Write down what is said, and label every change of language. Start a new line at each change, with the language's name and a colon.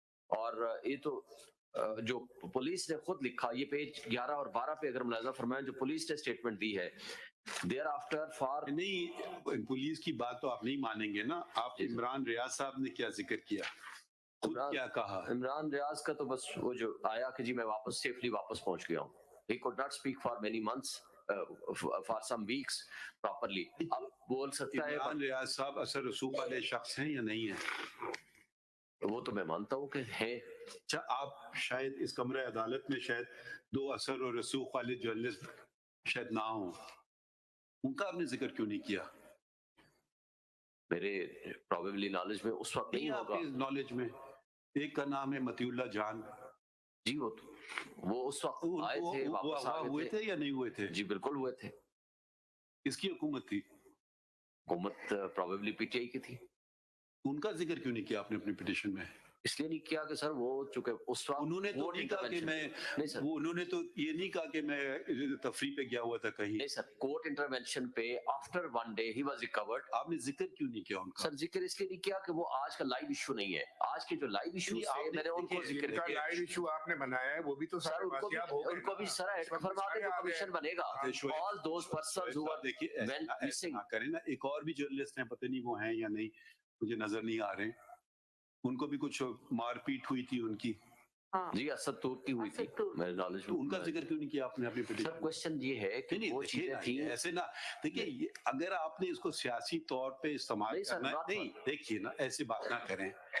Urdu: اور یہ تو جو پولیس نے خود لکھا، یہ پیج 11 اور 12 پہ اگر ملاحظہ فرمائیں جو پولیس نے اسٹیٹمنٹ دی ہے،
English: Thereafter for.
Urdu: نہیں پولیس کی بات تو آپ نہیں مانیں گے نا. آپ عمران ریاض صاحب نے کیا ذکر کیا، خود کیا کہا؟ عمران ریاض کا تو بس وہ جو آیا کہ جی میں واپس سیفلی واپس پہنچ گیا ہوں.
English: He could not speak for many months, for some weeks properly.
Urdu: اب بول سکتا ہے. عمران ریاض صاحب اثر رسوخ والے شخص ہیں یا نہیں ہیں؟ وہ تو میں مانتا ہوں کہ ہیں. اچھا آپ شاید اس کمرہ عدالت میں شاید 2 اثر اور رسوخ والے جرنلسٹ شاید نہ ہوں، ان کا آپ نے ذکر کیوں نہیں کیا؟ میرے پروبیبلی نالج میں اس وقت نہیں ہوگا. نالج میں ایک کا نام ہے مطیع اللہ جان. جی وہ اس وقت آئے تھے، واپس ہوئے تھے یا نہیں ہوئے تھے؟ جی بالکل ہوئے تھے. کس کی حکومت تھی؟ حکومت پروبیبلی پی ٹی آئی کی تھی. ان کا ذکر کیوں نہیں کیا آپ نے اپنی پٹیشن میں؟ اس لیے نہیں کیا کہ سر وہ چونکہ اس وقت انہوں نے تو نہیں کہا کہ انہوں نے تو یہ نہیں کہا کہ میں تفریح پہ گیا ہوا تھا کہیں. نہیں سر،
English: Court intervention پہ after 1 day he was recovered.
Urdu: آپ نے ذکر کیوں نہیں کیا ان کا؟ سر ذکر اس لیے نہیں کیا کہ وہ آج کا لائیو ایشو نہیں ہے. آج کے جو لائیو ایشو ہے میں نے ان کو ذکر کیا. لائیو ایشو آپ نے بنایا ہے وہ بھی تو سر ان کو بھی سر ایڈ فرما دیں جو کمیشن بنے گا.
English: all those persons who are went missing.
Urdu: کریں نا، ایک اور بھی جرنلسٹ ہیں، پتہ نہیں وہ ہیں یا نہیں، مجھے نظر نہیں آ رہے. ان کو بھی کچھ مار پیٹ ہوئی تھی ان کی. جی اسد تور کی ہوئی تھی میرے نالج میں. ان کا ذکر کیوں نہیں کیا آپ نے اپنی پٹیشن؟ سر کوشچن یہ ہے کہ وہ چیزیں تھیں ایسے نہ دیکھیے، اگر آپ نے اس کو سیاسی طور پہ استعمال کرنا نہیں، دیکھیے نا ایسی بات نہ کریں.